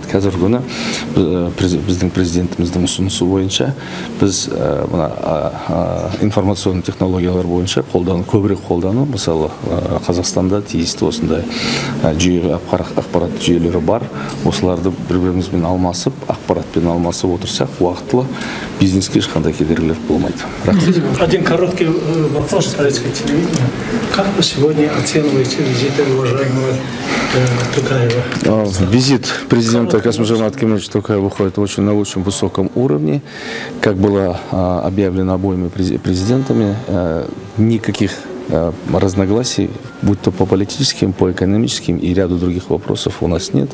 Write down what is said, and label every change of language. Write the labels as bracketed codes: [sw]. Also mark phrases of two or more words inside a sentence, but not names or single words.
[kk] Қазіргі күні біздің президентіміздің ұсынысы бойынша біз информационный технологиялар бойынша көбірек қолдану, мысалы Қазақстанда тиісті осындай ақпарат жүйелері бар. Осыларды бір-бірімізбен алмасып, ақпаратпен алмасып отырсақ, уақытылы бизнеске ешқандай кедергілер болмайды. Рахмет. [ru] Один короткий вопрос советского телевидения. Как вы сегодня оцениваете визиты уважаемого Токаева? Визит президента Касым-Жомарта Кемелевича Токаева выходит очень на очень высоком уровне. Как было объявлено обоими президентами, никаких разногласий, будь то по политическим, по экономическим и ряду других вопросов у нас нет.